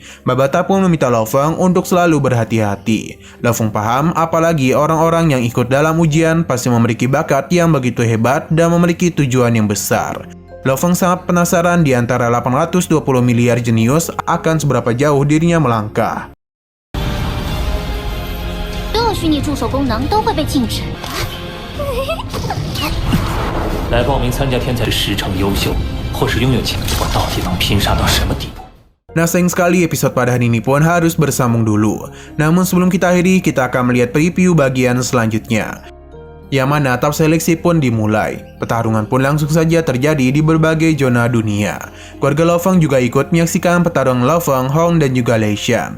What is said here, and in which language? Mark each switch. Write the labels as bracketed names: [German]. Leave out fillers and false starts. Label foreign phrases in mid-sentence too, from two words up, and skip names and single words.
[Indonesian] Babata pun meminta Lo Fang untuk selalu berhati-hati. Lo Fang paham apalagi orang-orang yang ikut dalam ujian pasti memiliki bakat yang begitu hebat dan memiliki tujuan yang besar. Lo Fang sangat penasaran di antara 820 miliar jenius akan seberapa jauh dirinya melangkah. [Chinese] 所有虚拟助手功能都会被禁止。来报名参加天才10成优秀，或是拥有钱，我到底能拼杀到什么地步？ [Indonesian] Nah, sayang sekali episode pada hari ini pun harus bersambung dulu. Namun sebelum kita akhiri, kita akan melihat preview bagian selanjutnya. Yang mana tahap seleksi pun dimulai. Pertarungan pun langsung saja terjadi di berbagai zona dunia. Keluarga Lo Fang juga ikut menyaksikan pertarungan Lo Fang, Hong, dan juga Lei Xian.